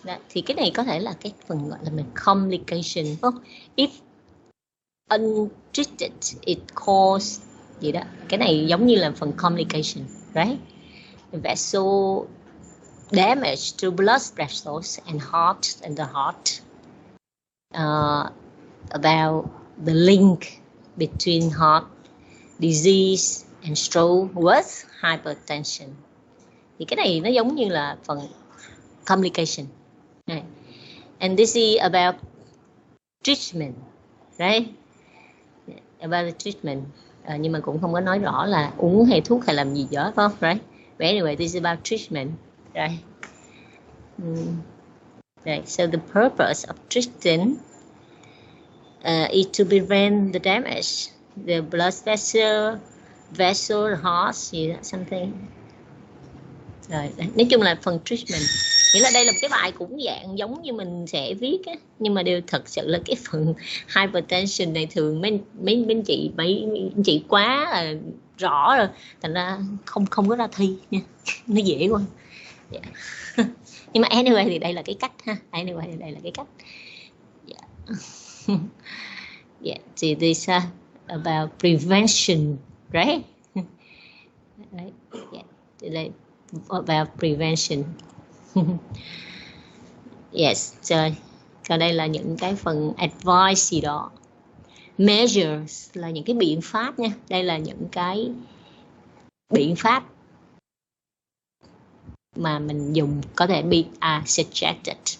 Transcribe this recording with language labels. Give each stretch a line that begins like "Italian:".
Vietnamese: Thì cái này có thể là cái phần gọi là mình complication, đúng không?
English: If untreated it cause
Vietnamese: gì đó. Cái này giống như là phần complication, right? Vessel
English: damage to blood vessels and the heart, about the link between heart disease and stroke with hypertension.
Vietnamese: Thì cái này nó giống như là phần complication.
English: Right. And this is about treatment, right? About the treatment.
Vietnamese: Nhưng mà cũng không có nói rõ là uống hay thuốc hay làm gì đó, phải không?
English: Right? But anyway, this is about treatment, right? Right. So the purpose of treating is to prevent the damage, the blood vessel, heart, something.
Vietnamese: Rồi, nói chung là phần treatment. Nghĩa là đây là một cái bài cũng dạng giống như mình sẽ viết á, nhưng mà đều thật sự là cái phần hypertension này thường mấy anh chị quá là rõ rồi, thành ra không có ra thi nha, nó dễ quá.
English: Yeah.
Vietnamese: Nhưng mà anyway thì đây là cái cách ha, anyway thì đây là cái cách.
English: Yeah. Yeah, so this about prevention, right? Right. Yeah. Today about prevention. Yes,
Vietnamese: rồi. Còn đây là những cái phần advice gì đó. Measures là những cái biện pháp nha. Đây là những cái biện pháp mà mình dùng, có thể
English: be suggested.